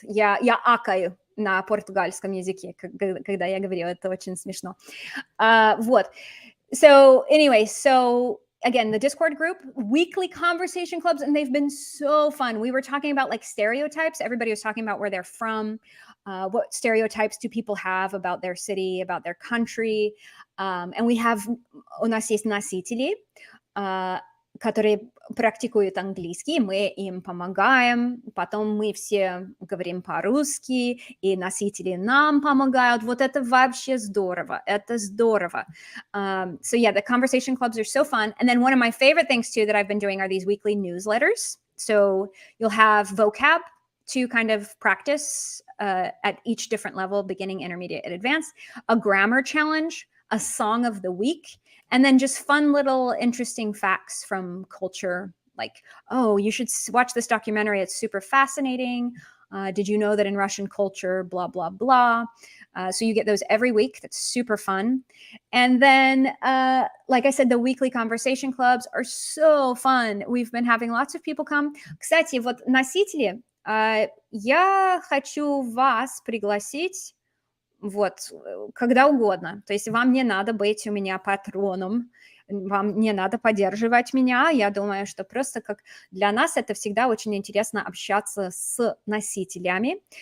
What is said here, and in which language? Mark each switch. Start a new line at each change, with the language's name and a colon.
Russian: Я акаю на португальском языке, когда я говорю, это очень смешно. Вот.
English: So anyway, again, the Discord group, weekly conversation clubs, and they've been so fun. We were talking about like stereotypes. Everybody was talking about where they're from. What stereotypes do people have about their city, about their country?
Russian: And у нас есть носители, которые практикуют английский, мы им помогаем, потом мы все говорим по-русски, и носители нам помогают. Вот это вообще здорово, это здорово.
English: So yeah, the conversation clubs are so fun. And then one of my favorite things too that I've been doing are these weekly newsletters. So you'll have vocab to kind of practice at each different level, beginning, intermediate, and advanced, a grammar challenge, a song of the week, and then just fun little interesting facts from culture, like, oh, you should watch this documentary. It's super fascinating. Did you know that in Russian culture, blah, blah, blah. So you get those every week. That's super fun. And then, like I said, the weekly conversation clubs are so fun. We've been having lots of people come.
Russian: Кстати, вот носители, я хочу вас пригласить вот, когда угодно. То есть вам не надо быть у меня патроном, вам не надо поддерживать меня. Я думаю, что просто как для нас это всегда очень интересно общаться с носителями.